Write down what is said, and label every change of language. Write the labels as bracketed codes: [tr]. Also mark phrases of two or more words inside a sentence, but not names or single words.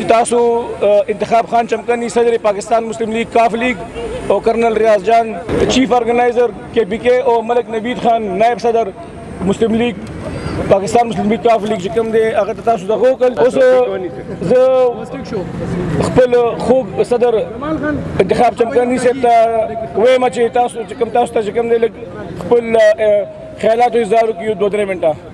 [ps] تاسو انتخاب خان چمکني صدر پاکستان مسلم لیگ کاف لیگ او کرنل ریاض جان چیف آرگنائزر کے پی کے او ملک نوید خان نائب صدر مسلم لیگ پاکستان مسلم لیگ کاف لیگ چې کوم دی هغه ته تاسو دغه وکړل. اوس زه خپل خوږ صدر انتخاب چمکني صاحب ته وایم چې تاسو چې کوم تاسو ته چې کوم دی لږ خپل خیالات اظهار وکړي 2-3 منټه.